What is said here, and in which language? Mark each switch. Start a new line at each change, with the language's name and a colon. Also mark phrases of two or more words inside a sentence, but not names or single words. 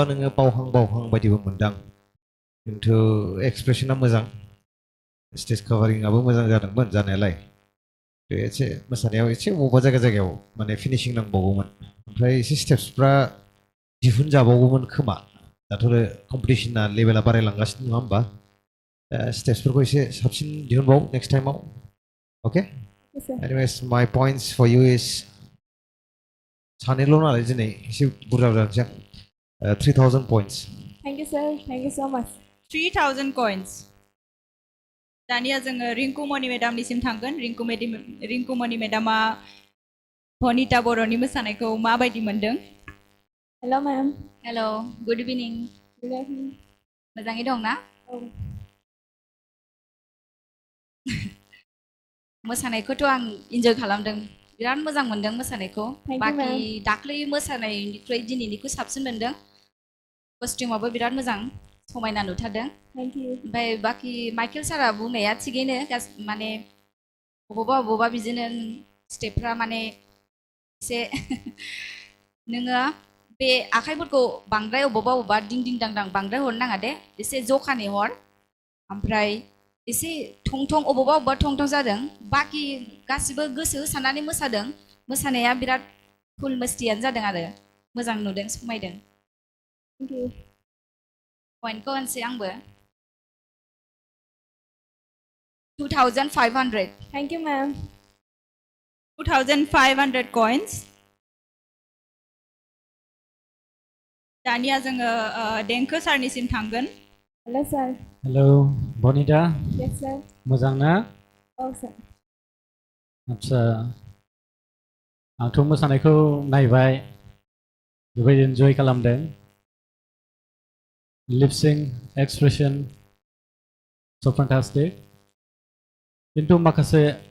Bodo: नोङो बावहां बावहां बायदिबो मोनदां खिन्थु एक्सप्रेसना मोजां स्टेज कभारिंआबो मोजां जादोंमोन जानायालाय बे एसे मोसानायाव एसे अबेबा जायगा जायगायाव माने फिनिशिं नांबावगौमोन ओमफ्राय एसे स्टेप्सफ्रा दिहुनजाबावगौमोन खोमा दाथ' कम्पिटिशना लेभेला बारायलांगासिनो नङा होमबा स्टेप्सफोरखौ एसे साबसिन दिहुनबाव नेक्स्ट टाइमाव अके
English: Yes, sir. anyways my points for you is
Bodo: सानैल' नालाय दिनै एसे बुरजा बुरजा 3000 points.
English: Thank you, sir. Thank you so much. 3000 coins.
Bodo: दानिया जोङो रिंकुमणि मेडामनिसिम थांगोन रिंकुमणि मेडामा भनिता बर'नि मोसानायखौ माबायदि मोनदों?
English: Hello, ma'am. hello good evening Good evening.
Bodo: मोजाङै दं ना?
English: Oh,
Bodo: मोसानायखौथ' आं इन्जय खालामदों बिराद मोजां मोनदों मोसानायखौ
English: Thank you,
Bodo: बाखि
English: ma'am.
Bodo: दाख्लै मोसानायनिख्रुइ दिनैनिखौ साबसिन मोनदों कस्टिउमाबो बिराद मोजां समायना नुथारदों
English: thank you.
Bodo: ओमफ्राय बाखि माइकेल सारा बुंनाया थिगैनो माने बबावबा बिदिनो स्टेपफ्रा माने एसे नोङो बे आखाइफोरखौ बांद्राय अबावबा दिं दिं दां दां बांद्राय हरनो नाङा दे एसे जखानि हर ओमफ्राय एसे थं थं अबावबा थं थं जादों बाखि गासिबो गोसो होसारनानै मोसादों मोसानाया बिराद फुल मस्तियानो जादों आरो मोजां नुदों समायदों
English: Thank you.
Bodo: पइन्टखौ होनसै आंबो 2500
English: Thank you, ma'am.
Bodo: 2500 coins दानिया जोङो देंखो सारनिसिम थांगोन
English: Hello, sir. हेलौ बनिता Yes, sir.
Bodo: मोजां ना
English: Oh, sir.
Bodo: आदसा आंथ' मोसानायखौ नायबाय जोबोद इन्जय खालामदों
English: lip-sync expression so fantastic
Bodo: खिन्थु माखासे